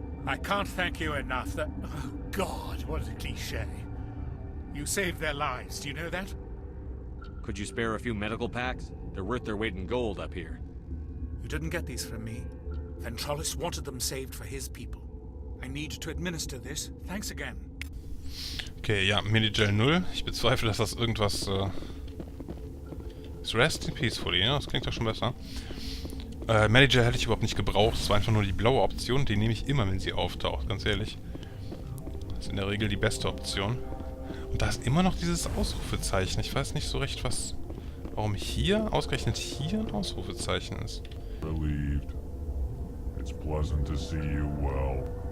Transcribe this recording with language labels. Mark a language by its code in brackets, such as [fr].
[en] I can't thank you enough. That... Oh, God, what a cliché. You saved their lives, do you know that? Could you spare a few medical packs? They're worth their weight in gold up here. You didn't get these from me. Ventralis wanted them saved for his people. I need to administer this. Thanks again. [de] Okay, ja, Medigel 0. Ich bezweifle, dass das irgendwas... Rest in Peacefully, ja, das klingt doch schon besser. Medigel hätte ich überhaupt nicht gebraucht. Das war einfach nur die blaue Option. Die nehme ich immer, wenn sie auftaucht, ganz ehrlich. Das ist in der Regel die beste Option. Und da ist immer noch dieses Ausrufezeichen. Ich weiß nicht so recht, was... Warum hier, ausgerechnet hier ein Ausrufezeichen ist. [en] Relieved. It's pleasant to see you well.